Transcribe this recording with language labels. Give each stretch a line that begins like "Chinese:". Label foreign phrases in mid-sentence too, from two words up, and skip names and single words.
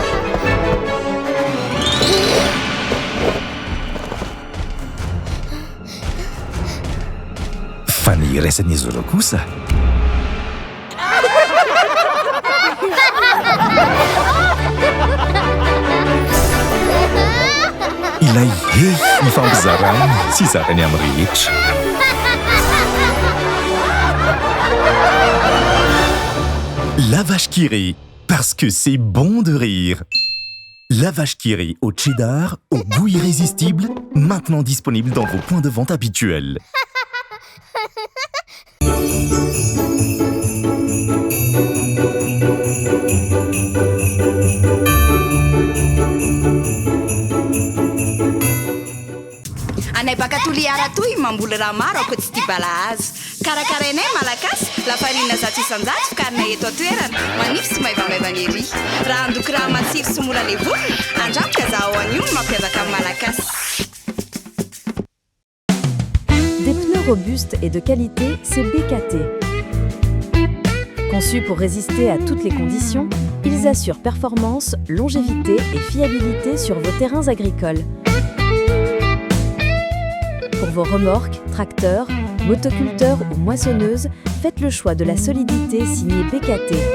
Malagasy: Fa ny iraisan'izy ireo kosa ilay ny fampizarany sy zarany amin'ny rehetra.
French: La vache qui rit, parce que c'est bon de rire. La vache qui rit au cheddar, au goût irrésistible, maintenant disponible dans vos points de vente habituels.
Malagasy: Anay baka toliara toy mamboly raha maro ako tsy tia balahazo. Karakarainay malagasy lafarina zato isan-jato fikarina eto an-toerana manify sy maivamaivana ery. Raha andoky raha matsiro sy mora levona, andramoka zaho an'io no mampiavaka amin'ny malagasy.
French: Des pneus robustes et de qualité, c'est BKT. Conçus pour résister à toutes les conditions, ils assurent performance, longévité et fiabilité sur vos terrains agricoles. Pour vos remorques, tracteurs, motoculteurs ou moissonneuses, faites le choix de la solidité signée BKT.